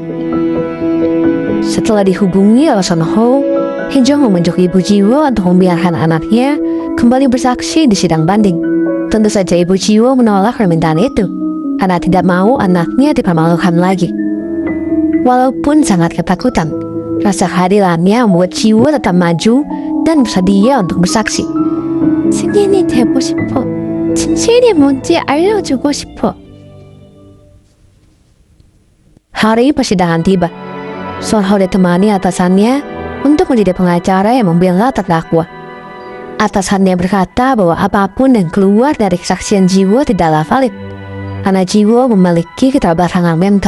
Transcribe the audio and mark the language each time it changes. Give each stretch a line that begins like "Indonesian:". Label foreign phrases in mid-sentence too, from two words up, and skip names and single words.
Indonesian: Setelah dihubungi oleh Son Ho, Hye-jong membujuk ibu Jiwoo untuk membiarkan anaknya kembali bersaksi di sidang banding. Tentu saja ibu Jiwoo menolak permintaan itu, karena tidak mau anaknya dipermalukan lagi. Walaupun sangat ketakutan, rasa kehadirannya membuat Jiwoo tetap maju dan bersedia untuk bersaksi.
Korean: 승인이 되고 싶어. 진실이 뭔지 알려주고 싶어.
Indonesian: Hari persidangan tiba. Son Ho ditemani atasannya untuk menjadi pengacara yang membela terdakwa. Atasannya berkata bahwa apapun yang keluar dari kesaksian Jiwoo tidaklah valid, karena Jiwoo memiliki keterbelakangan mental.